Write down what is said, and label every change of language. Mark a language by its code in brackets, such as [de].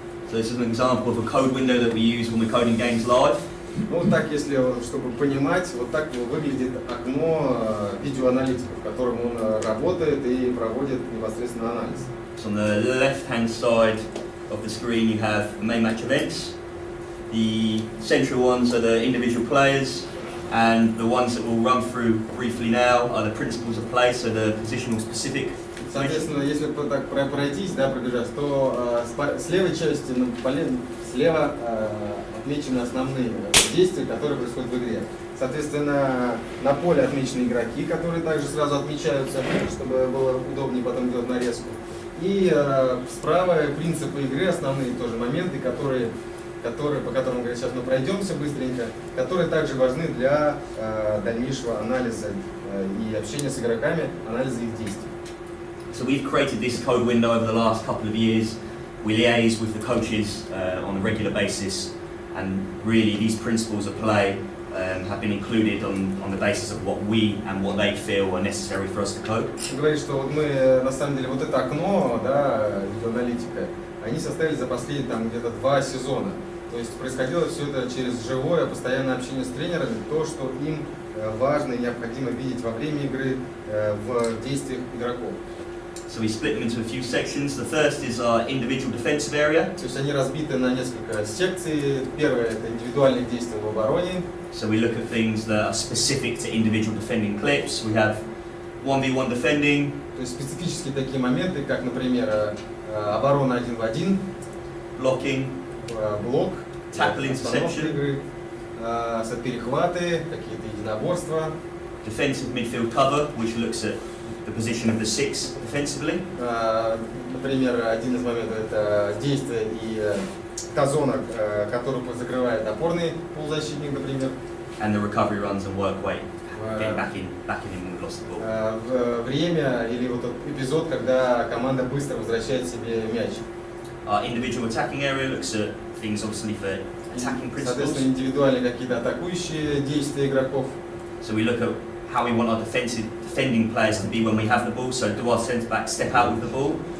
[en] So this is an example of a code window that we use when we're coding games live. [ru] Ну вот так, если, чтобы понимать, вот так выглядит окно видеоаналитика, в котором он работает и проводит непосредственно анализ. [en] So on the left-hand side of the screen you have the main match events. The central ones are the individual players, and the ones that we'll run through briefly now are the principles of play, so the positional specific. [ru] Соответственно, если так пройтись, да, пробежать, то с левой части, слева отмечены основные действия, которые происходят в игре. Соответственно, на поле отмечены игроки, которые также сразу отмечаются, чтобы было удобнее потом делать нарезку. И справа принципы игры, основные тоже моменты, которые по которым, говорят, сейчас мы пройдемся быстренько, которые также важны для дальнейшего анализа и общения с игроками, анализа их действий. [en] So we've created this code window over the last couple of years. We liaise with the coaches on a regular basis, and really these principles of play have been included on the basis of what we and what they feel are necessary for us to code. [ru] Говорит, что вот мы, на самом деле, вот это окно, да, видеоаналитика, они состояли за последние там где-то 2 сезона. То есть происходило все это через живое, постоянное общение с тренерами, то, что им важно и необходимо видеть во время игры, в действиях игроков. [en] So we split them into a few sections. The first is our individual defensive area. [ru] То есть они разбиты на несколько секций. Первое – это индивидуальные действия в обороне. [en] So we look at things that are specific to individual defending clips. We have 1v1 defending. [ru] То есть специфические такие моменты, как, например, оборона 1 в 1, [en] blocking, [ru] блок, [en] tackle interception, [ru] игры, перехваты, какие-то единоборства. [en] Defensive midfield cover, which looks at the position of the six defensively. [ru] Например, один из моментов – это действие и та зона, которую закрывает опорный полузащитник, например. [en] And the recovery runs and work weight, getting back in when we've lost the ball. [ru] Время или вот тот эпизод, когда команда быстро возвращает себе мяч. [en] Our individual attacking area looks at things obviously for attacking principles. [ru] Соответственно, индивидуальные какие-то атакующие действия игроков. [en] So we look at how we want our defending players to be when we have the ball. So do our centre backs step out with the ball?